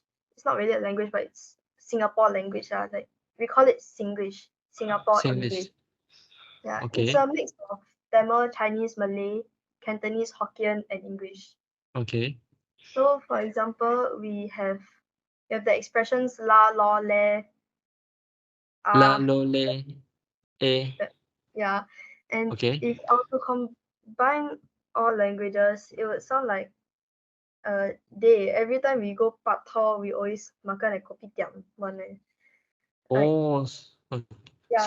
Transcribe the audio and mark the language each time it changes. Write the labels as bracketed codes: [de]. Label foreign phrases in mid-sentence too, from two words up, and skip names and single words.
[en] It's not really a language, but it's Singapore language. Like we call it Singlish, Singapore English. Singlish. Yeah, it's Okay. a mix of Tamil, Chinese, Malay, Cantonese, Hokkien, and English. Okay. So, for example, we have the expressions la, lo, le, La, ah, lo, le, eh. yeah. And Okay. if I were to combine all languages, it would sound like day. Every time we go Pak Tor, we always makan at kopitiam one. Like Oh, so